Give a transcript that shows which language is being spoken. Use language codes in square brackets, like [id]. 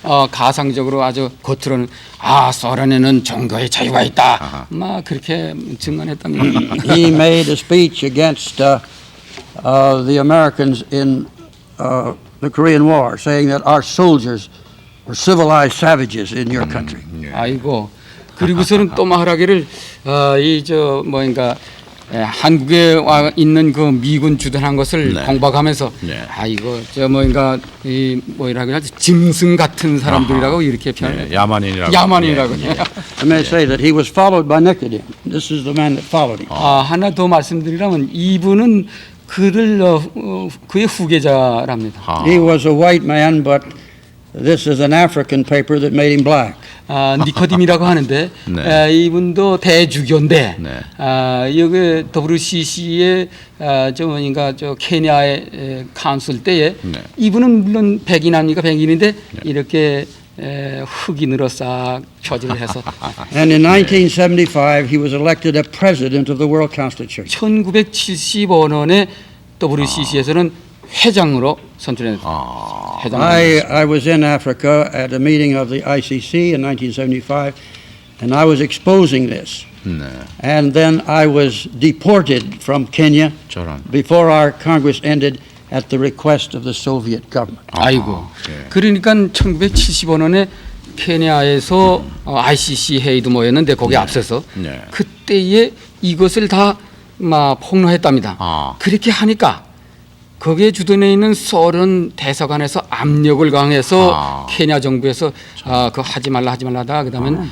[ko] 가상적으로 아주 겉으로는 소련에는 종교의 자유가 있다. 막 그렇게 증언했답니다. [en] He made a speech against the Americans in the Korean War, saying that our soldiers were civilized savages in your country. [ko] 아이고 그리고서는 또 말하기를 뭐인가 한국에 와 있는 그 미군 주둔한 것을 공박하면서 이거 뭐인가 이 뭐라고 하지 짐승 같은 사람들이라고 이렇게 표현해요. 야만인이라고. [en] I may say that he was followed by Nicodemus. This is the man that followed him. [ko] 하나 더 말씀드리라면 이분은 그의 후계자랍니다. [en] He was a white man, but this is an African paper that made him black. [ko] 니코딤이라고 하는데 이분도 대주교인데 여기 WCC의 저 케냐의 카운슬 때에 이분은 물론 백인 백인인데 이렇게 흑인으로 싹 표지를 해서. [en] And in 1975, he was elected a president of the World Council of Churches. [ko] 1975년에 WCC에서는 회장으로 선출했습니다. [en] I was in Africa at a meeting of the ICC in 1975, and I was exposing this. And then I was deported from Kenya before our Congress ended at the request of the Soviet government. [ko] 아이고. 그러니까 1975년에 케냐에서 ICC 회의도 모였는데 거기에 앞서서 네. 그때에 이것을 다 막 폭로했답니다. 아. 그렇게 하니까 거기에 주둔해 있는 소련 대사관에서 압력을 강해서 케냐 정부에서 그거 하지 말라 하다 그다음에